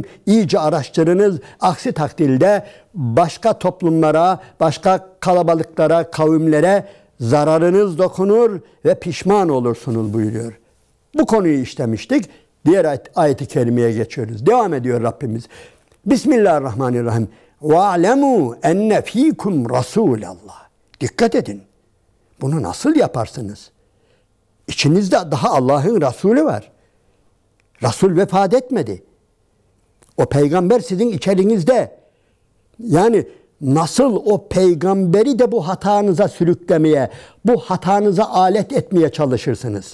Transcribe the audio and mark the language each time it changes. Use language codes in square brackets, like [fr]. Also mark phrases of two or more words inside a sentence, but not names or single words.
[tr] İyice araştırınız. Aksi takdirde başka toplumlara, başka kalabalıklara, kavimlere zararınız dokunur ve pişman olursunuz buyuruyor. Bu konuyu işlemiştik. Diğer ayet-i kerimeye geçiyoruz. Devam ediyor Rabbimiz. [ar] Bismillahirrahmanirrahim. وَاَعْلَمُوا اَنَّ ف۪يكُمْ رَسُولَ اللّٰهِ. [tr] Dikkat edin. Bunu nasıl yaparsınız? İçinizde daha Allah'ın Resulü var. Resul vefat etmedi. O peygamber sizin içerinizde. Yani nasıl o peygamberi de bu hatanıza sürüklemeye, bu hatanıza alet etmeye çalışırsınız?